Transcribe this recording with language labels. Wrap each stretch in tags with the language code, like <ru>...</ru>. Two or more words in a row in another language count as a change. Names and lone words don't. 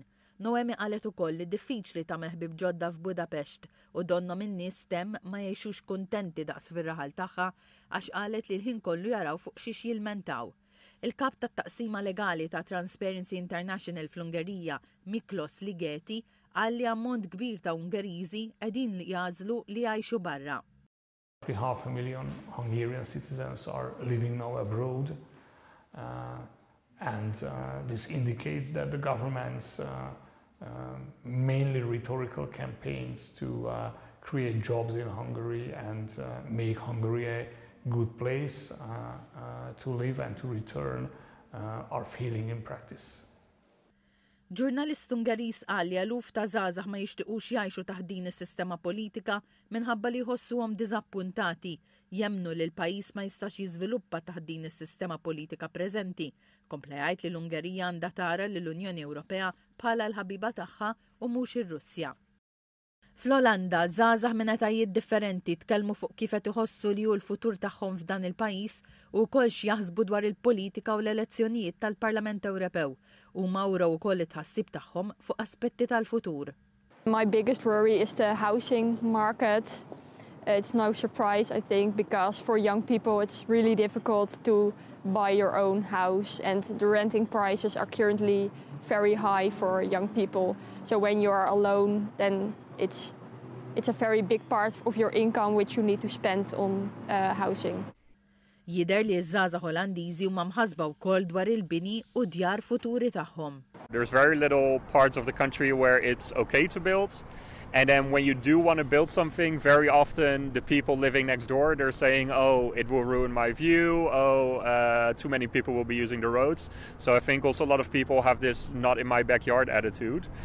<mt>Noemi qalet ukoll li diffiċli tagħmel ħbieb ġodda f'Budapest u donnom in-nies stem ma jgħixux kuntenti daqs fir-raħal tagħha għax qalet li l-ħin kollu jaraw fuq xiex jilmentaw. Il-kap tat-taqsima legali ta' Transparency International fl-Ungerija, Miklos Ligeti, qal li ammont kbir ta' Ungeriżi qegħdin li jażlu li jgħixu barra.</mt> <en>500,000 Hungarian citizens are living now abroad, and this indicates that the government's mainly rhetorical campaigns to create jobs in Hungary and make Hungary a good place to live and to return are failing in practice.</en> <mt>Ġurnalist Ungeriż qal li eluf ta' żgħażagħ ma jixtiequx jgħixu taħt din is-sistema politika minħabba li jħossuhom diżappuntati, jemmnu li l-pajjiż ma jistax jiżviluppa taħt din is-sistema politika preżenti. Kompla jgħid li l-Ungerija għandha tara li l-Unjoni Ewropea bħala l-ħabiba tagħha u mhux ir-Russja. Fl-Olanda, żgħażagħ minn etajiet differenti tkellmu fuq kif qed iħossu li hu l-futur tagħhom f'dan il-pajjiż u wkoll x'jaħsbu dwar il-politika u l-elezzjonijiet tal-Parlament Ewropew u mawra wkoll it-tħassib tagħhom fuq aspetti tal-futur.</mt> <en>My biggest worry is the housing market. It's no surprise, I think, because for young people it's really difficult to buy your own house, and the renting prices are currently very high for young people. So when you are alone, then it's a very big part of your income which you need to spend on housing.</en> <mt>Jidher li ż-żgħażagħ Olandiżi huma mħassba wkoll dwar il-bini u djar futuri tagħhom.</mt> <en>There's very little parts of the country where it's okay to build. And then when you do want to build something, very often the people living next door, they're saying, oh, it will ruin my view, too many people will be using the roads. So I think also a lot of people have this not in my backyard attitude.</en>